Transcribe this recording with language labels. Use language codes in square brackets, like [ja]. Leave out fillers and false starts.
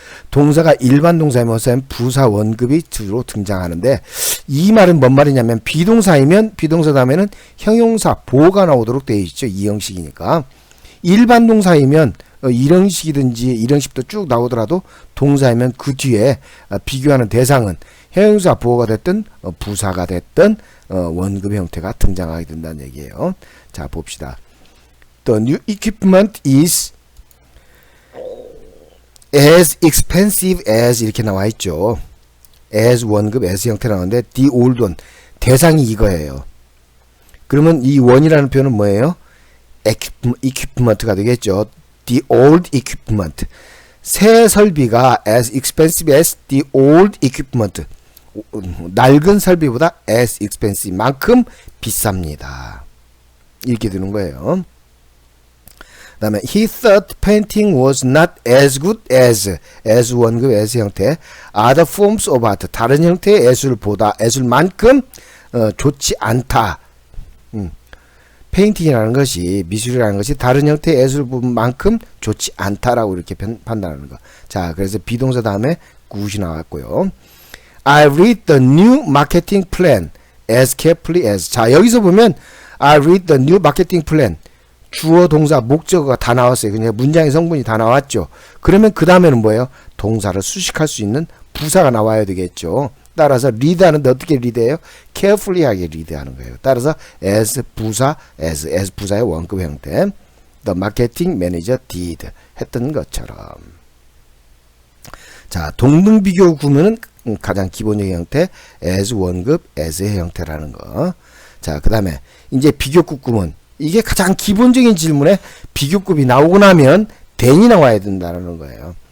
[ko] 동사가 일반 동사이면 부사 원급이 주로 등장하는데 이 말은 뭔 말이냐면 비동사이면 비동사 다음에는 형용사 보호가 나오도록 되어 있죠. 이 형식이니까. 일반 동사이면 일형식이든지 일형식도 쭉 나오더라도 동사이면 그 뒤에 비교하는 대상은 형용사 보호가 됐든 부사가 됐든 원급 형태가 등장하게 된다는 얘기예요. 자, 봅시다. [en] The new equipment is as expensive as [ko] 이렇게 나와 있죠. as 원급 as 형태 나오는데 [en] the old one [ko] 대상이 이거예요. 그러면 이 원이라는 표현은 뭐예요? equipment가 되겠죠. [en] the old equipment [ko] 새 설비가 [en] as expensive as the old equipment [ko] 낡은 설비보다 [en] as expensive [ko] 만큼 비쌉니다. 이렇게 되는 거예요. [en] 그 다음에 he thought painting was not as good as [ko] 원급 as 형태 [en] other forms of art [ko] 다른 형태의 예술보다 예술만큼 좋지 않다. 페인팅이라는 것이 미술이라는 것이 다른 형태의 예술만큼 좋지 않다라고 이렇게 판단하는 거. 자, 그래서 비동사 다음에 굿이 나왔고요. [en] I read the new marketing plan as carefully as. [ko] 자, 여기서 보면 [en] I read the new marketing plan [ko] 주어, 동사, 목적어가 다 나왔어요. 그냥 문장의 성분이 다 나왔죠. 그러면 그 다음에는 뭐예요? 동사를 수식할 수 있는 부사가 나와야 되겠죠. 따라서 리드하는데 어떻게 리드해요? carefully하게 리드하는 거예요. 따라서 as 부사, as 부사의 원급 형태. [en] The marketing manager did [ko] 했던 것처럼. 자, 동등 비교 구문은 가장 기본적인 형태 as 원급 as의 형태라는 거. 자, 그 다음에 이제 비교급 구문. 이게 가장 기본적인 질문에 비교급이 나오고 나면 than이 나와야 된다는 거예요.